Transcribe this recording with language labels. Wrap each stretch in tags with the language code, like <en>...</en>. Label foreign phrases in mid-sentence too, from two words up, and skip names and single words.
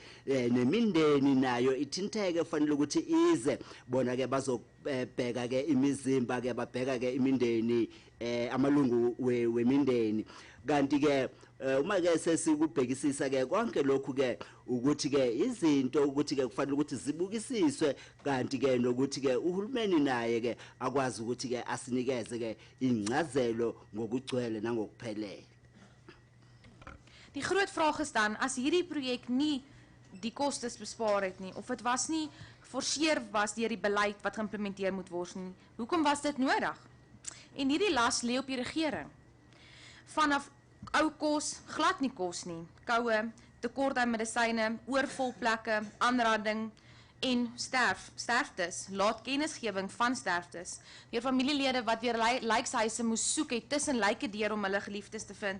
<zu>nemindeni nayo ithinteke kufanele ukuthi ize bona ke bazobheka ke imizimba ke babheka ke imindeni amalungu wemindeni kanti ke uma ke sesikubhekisisa ke konke lokhu ke ukuthi ke izinto ukuthi ke kufanele ukuthi zibukisiswe kanti ke nokuthi ke uhulumeni naye ke akwazi ukuthi ke asinikeze ke ingcazelo ngokugcwele nangokuphelele.</zu> <af>Die groot vraag is dan, as hierdie projek nie die kostes bespaar het nie, of dit was nie geforseer was deur die beleid wat geïmplementeer moet word nie, hoekom was dit nodig? En hierdie las lê op die regering. Vanaf ou kos, glad nie kos nie, koue, tekort aan medisyne, oorvol plekke, aanranding en sterftes, laat kennisgewing van sterftes, deur familielede wat weer lijkshuise moes soek het tussen lyke deur om hulle geliefdes te vind.</af>